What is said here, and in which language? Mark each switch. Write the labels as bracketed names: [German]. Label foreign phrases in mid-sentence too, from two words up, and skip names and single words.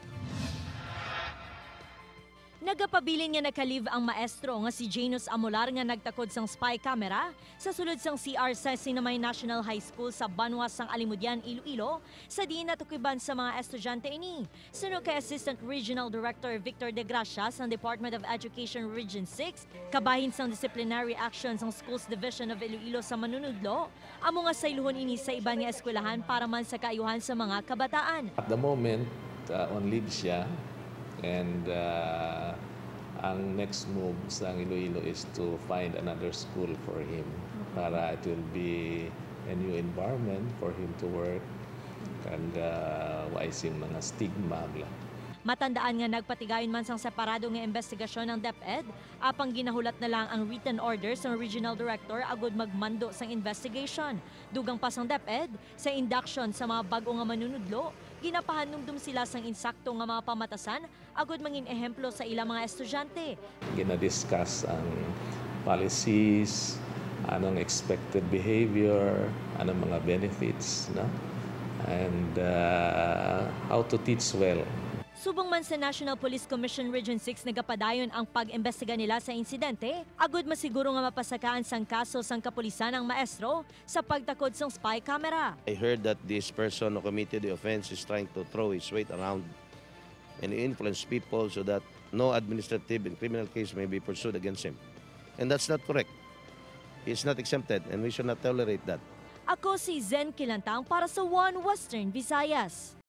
[Hiligaynon] Nagapabilin nga nakalive ang maestro nga si Janus Amolar nga nagtakod sang spy camera sa sulod sang CR sa Sinamay National High School sa Banwas sang Alimudjan, Iloilo sa di natukiban sa mga estudyante ini. Suno kay Assistant Regional Director Victor De Gracia sang Department of Education Region 6, kabahin sang Disciplinary Action sang Schools Division of Iloilo sa manunudlo, amo nga sayluhon ini sa iban nga eskwelahan para man sa kaayuhan sa mga kabataan. [English] At the moment, on leave siya. And ang next move sa Iloilo is to find another school for him para it will be a new environment for him to work and [Hiligaynon] waisin mga [English] stigma. [Hiligaynon] Matandaan nga nagpatigayon man sang separado nga investigasyon ng DepEd, apang ginahulat na lang ang written orders ng Regional Director agud magmando sang investigation. Dugang pa sang DepEd, sa induction sa mga bago nga manunudlo, ginapahanumdum sila sang insakto nga mga pamatasan agud mangin ehemplo sa ilang mga estudyante. Gina-discuss ang policies, anong [English] expected behavior, [Hiligaynon] anong mga benefits, no? [English] And how to teach well. [Hiligaynon] Subong man sa National Police Commission Region 6 nagapadayon ang pag-imbestiga nila sa insidente, agud masiguro nga mapasakaan sang kaso sang kapulisan ang maestro sa pagtakod sang spy camera. [English] I heard that this person who committed the offense is trying to throw his weight around and influence people so that no administrative and criminal case may be pursued against him. And that's not correct. He is not exempted and we should not tolerate that. [Hiligaynon] Ako si Zen Kilantang para sa One Western Visayas.